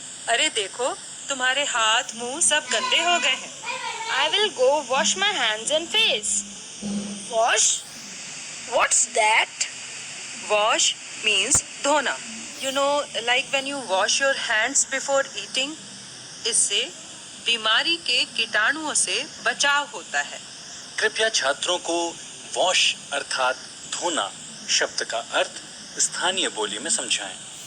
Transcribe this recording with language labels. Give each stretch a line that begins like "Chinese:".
Hindi: अरे देखो, तुम्हारे हाथ मुंह सब गंदे हो गए हैं।
English: I will go wash my hands and face. Wash? What's that? Wash means धोना. You know, like when you wash your hands before eating.
Hindi: इससे बीमारी के कीटाणुओं से बचाव होता है। कृपया छात्रों को वॉश अर्थात धोना शब्द का अर्थ स्थानीय बोली में समझाएं।